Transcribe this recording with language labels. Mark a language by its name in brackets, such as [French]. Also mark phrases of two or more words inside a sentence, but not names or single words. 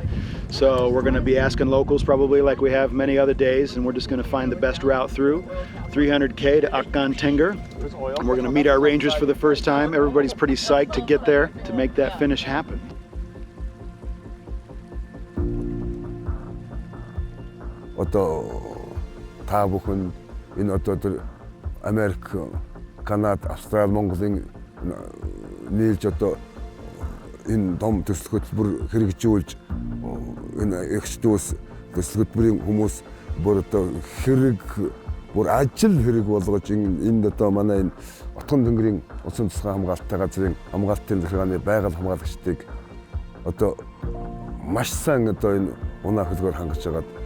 [English] So we're going to be asking locals probably like we have many other days, and we're just going to find the best route through 300K to Otgontenger. And we're going to meet our rangers for the first time. Everybody's pretty psyched to get there to make that finish happen. [Mongolian] одоо та бүхэн энэ одоо Америк, Канада, Австрали, Монголын нийлж одоо энэ дом төсөл хөтөлбөр хэрэгжүүлж энэ эгч дүүс төсөл хөтөлбөрийн хүмүүс бүр одоо хэрэг бүр ажил хэрэг болгож энд одоо манай энэ Отgontenger-ийн усан тусгай хамгаалалттай газрын хамгаалтын захиргааны байгаль хамгаалагчдыг одоо маш сайн одоо энэ унаа хөлгөөр хангаж байгаад